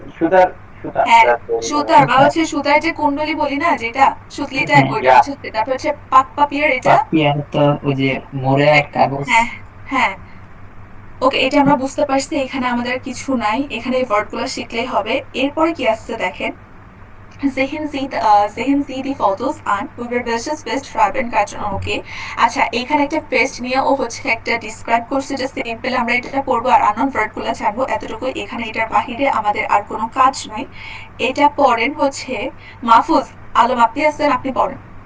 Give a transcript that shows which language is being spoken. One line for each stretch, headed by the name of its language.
Bangla: সুতার হ্যাঁ সুতার বা হচ্ছে সুতার যে কুণ্ডলি বলি না যেটা সুতলিটা, ওইটা হচ্ছে। তারপর হচ্ছে পাক পাপিয়ার, এটা পাপিয়ার তো ওই যে মোড়ে কাগজ। হ্যাঁ হ্যাঁ ওকে, এটা আমরা বুঝতে পারছি। এখানে আমাদের কিছু নাই, এখানে এই ওয়ার্ডগুলো শিখলেই হবে। এরপরে কি আসছে দেখেন,
German: sehen Sie die Fotos an, über welches Fest schreiben kann?
Bangla: ওকে আচ্ছা, এখানে একটা ফেস্ট নিয়ে ও হচ্ছে একটা ডিসক্রাইব করছে, যে সিম্পল আমরা এটা পড়বো আর আননোন ওয়ার্ডগুলো জানবো, এতটুকু। এখানে এটার বাহিরে আমাদের আর কোনো কাজ নাই। এটা পড়েন হচ্ছে মাহফুজ আলম, আপনি আছেন, আপনি পড়েন।